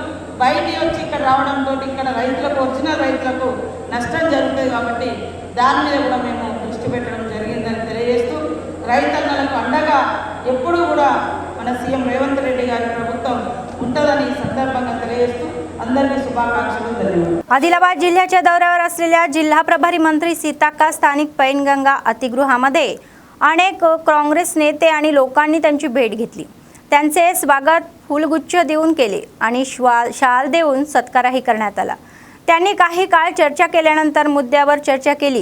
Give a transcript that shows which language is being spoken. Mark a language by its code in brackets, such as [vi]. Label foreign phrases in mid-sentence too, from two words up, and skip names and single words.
[te] బయట వచ్చి ఇక్కడ రావడంతో ఇక్కడ రైతులకు, ఒరిజినల్ రైతులకు నష్టం జరుగుతుంది. కాబట్టి దాని మీద కూడా మేము దృష్టి పెట్టడం జరిగిందని తెలియజేస్తూ, రైతన్నలకు అండగా ఎప్పుడూ కూడా మన సీఎం రేవంత్ రెడ్డి గారి ప్రభుత్వం ఉంటుందని ఈ संदर्भात తెలియజేస్తూ అందరికీ శుభాకాంక్షలు ధన్యవాదాలు. [mr] आदिलाबाद जिल्ह्याच्या दौऱ्यावर असलेल्या जिल्हा प्रभारी मंत्री सीताक्का स्थानिक पैनगंगा अतिगृहामध्ये अनेक काँग्रेस नेते आणि लोकांनी त्यांची भेट घेतली. त्यांचे स्वागत फुलगुच्छ देऊन केले आणि शाल देऊन सत्कारही करण्यात आला. त्यांनी काही काळ चर्चा केल्यानंतर मुद्द्यावर चर्चा केली.